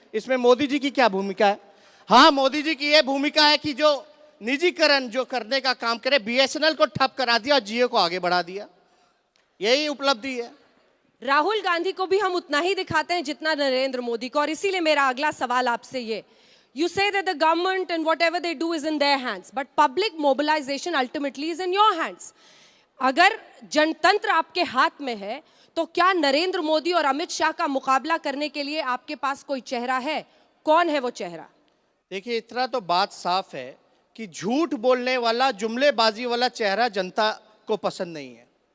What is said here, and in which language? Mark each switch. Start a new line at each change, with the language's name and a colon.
Hindi: इसमें मोदी जी की क्या भूमिका है? हाँ, मोदी जी की ये भूमिका है कि जो निजीकरण जो करने का काम करे, बीएसएनएल को ठप करा दिया और जियो को आगे बढ़ा दिया, यही उपलब्धि है। राहुल गांधी को भी हम उतना ही दिखाते हैं जितना नरेंद्र मोदी को। और इसीलिए मेरा अगला सवाल आपसे
English: You say that the government and whatever they do is in their hands, but public mobilization ultimately is in your hands.
Hindi: अगर जनतंत्र आपके हाथ में है, तो क्या नरेंद्र मोदी और अमित शाह का मुकाबला करने के लिए आपके पास कोई चेहरा है? कौन है वो चेहरा? देखिए, इतना तो बात साफ है कि झूठ बोलने वाला, जुमलेबाजी वाला चेहरा जनता को पसंद नहीं है।